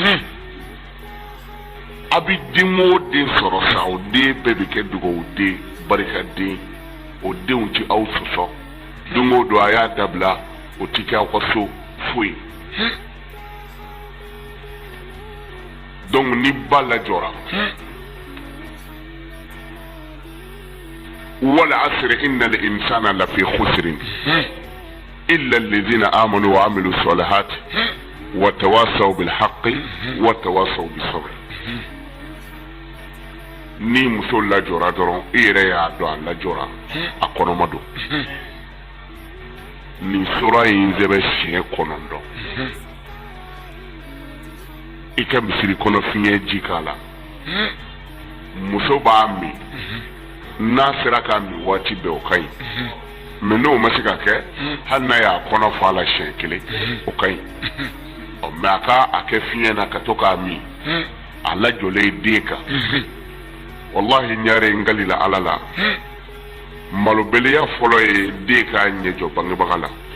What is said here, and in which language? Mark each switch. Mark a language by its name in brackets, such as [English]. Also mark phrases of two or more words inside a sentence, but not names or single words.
[Bambara] a bɛ den o den sɔrɔ sa o den bɛɛ bɛ kɛ dugawuden barikaden o denw tɛ aw sɔsɔ don o don a y'a dabila o tɛ kɛ aw ka so foyi donc ni ba lajɔra [Arabic] والعصر إن الإنسان لفي خسر إلا الذين آمنوا وعملوا الصالحات وتواصوا بالحق وتواصوا بالصبر [Bambara] ni muso lajɔra dɔrɔn i yɛrɛ y'a dɔn a lajɔra a kɔnɔma don nin sura in sɛbɛ siɲɛ 9 i ka misiri kɔnɔ fiɲɛ ji k'a la muso b'a min n'a sera k'a min waati bɛɛ o ka ɲi mais n'o ma se ka kɛ hali n'a y'a kɔnɔ fa la siɲɛ 1 o ka ɲi mais a ka a kɛ fiɲɛ na ka to k'a min a lajɔlen den kan wallahi ɲare ngali la ala la malobeleya fɔlɔ ye den k'a ɲɛjɔ bangebaga la